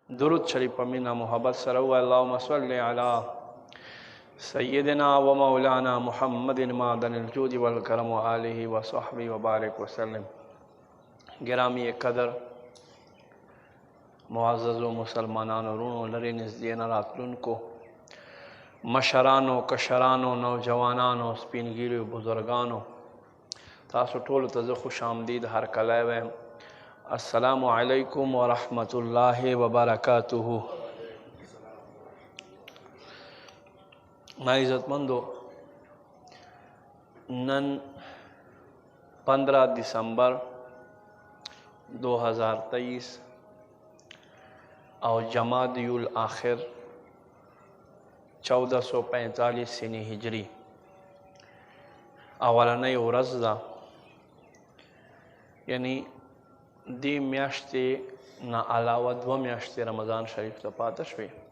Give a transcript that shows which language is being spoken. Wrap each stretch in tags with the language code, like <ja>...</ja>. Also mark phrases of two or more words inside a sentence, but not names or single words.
<ps>درود شریف په مینا محبت سره</ps> <ar>و اللهم صل علی سیدنا و مولانا محمد معدن الجود والکرم و آله و صحبه و بارک وسلم.</ar> <ps>گرامی قدر معزز و مسلمانانو ورونو لرې نږدې نه راتلونکو مشرانو کشرانو نوجوانانو سپینګیرو بزرګانو تاسو ټولو ته زه خوش آمدید هرکلی وایم.</ps> <ar>السلام علیکم ورحمۃ اللہ وبرکاتہ.</ar> <ps>ما عزت مندو، نن 15 دسمبر 2023 او جمادی الاخر 1445 سنی ہجری اولنۍ ورځ ده، یعنی دی میاشتې نه علاوه 2 میاشتې رمضان شریف ته پاته شوې.</ps>